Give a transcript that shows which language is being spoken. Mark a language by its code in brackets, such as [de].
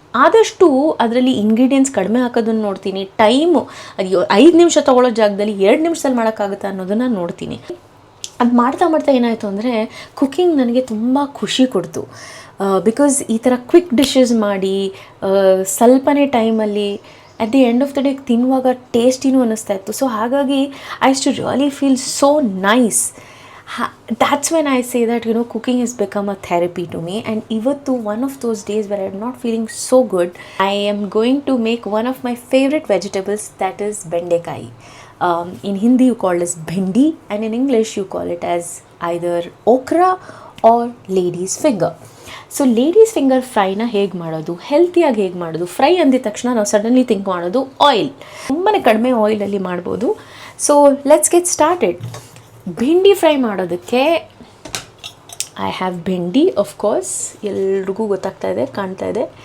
[kn] ಆದಷ್ಟು ಅದರಲ್ಲಿ ಇಂಗ್ರೀಡಿಯೆಂಟ್ಸ್ ಕಡಿಮೆ ಹಾಕೋದನ್ನು ನೋಡ್ತೀನಿ. ಟೈಮು ಅದು 5 ನಿಮಿಷ ತೊಗೊಳ್ಳೋ ಜಾಗದಲ್ಲಿ 2 ನಿಮಿಷದಲ್ಲಿ ಮಾಡೋಕ್ಕಾಗುತ್ತಾ ಅನ್ನೋದನ್ನು ನೋಡ್ತೀನಿ. ಅದು ಮಾಡ್ತಾ ಮಾಡ್ತಾ ಏನಾಯಿತು ಅಂದರೆ ಕುಕ್ಕಿಂಗ್ ನನಗೆ ತುಂಬ ಖುಷಿ ಕೊಡ್ತು. ಬಿಕಾಸ್ ಈ ಥರ ಕ್ವಿಕ್ ಡಿಶಸ್ ಮಾಡಿ ಸ್ವಲ್ಪನೇ ಟೈಮಲ್ಲಿ [en] at the end of the day [kn] ತಿನ್ನುವಾಗ ಟೇಸ್ಟಿನೂ ಅನ್ನಿಸ್ತಾ ಇತ್ತು. [en] so [kn] ಹಾಗಾಗಿ [en] I too really feel so nice. That's when I say that, cooking has become a therapy to me. And [kn] ivattu [en] one of those days where I'm not feeling so good, I am going to make one of my favorite vegetables, that is bendekai. In Hindi you call it as bhendi, and in English you call it as either okra or lady's finger. [kn] So ladies finger ಫ್ರೈನ ಹೇಗೆ ಮಾಡೋದು, ಹೆಲ್ತಿಯಾಗಿ ಹೇಗೆ ಮಾಡೋದು. Fry ಅಂದಿದ ತಕ್ಷಣ ನಾವು suddenly think ಮಾಡೋದು oil, ತುಂಬಾ ಕಡಿಮೆ ಆಯಿಲಲ್ಲಿ ಮಾಡ್ಬೋದು. [en] So let's get started. [kn] Bhindi fry ಮಾಡೋದಕ್ಕೆ [en] I have [kn] bhindi, [en] of course [kn] ಎಲ್ರಿಗೂ ಗೊತ್ತಾಗ್ತಾ ಇದೆ, ಕಾಣ್ತಾ ಇದೆ.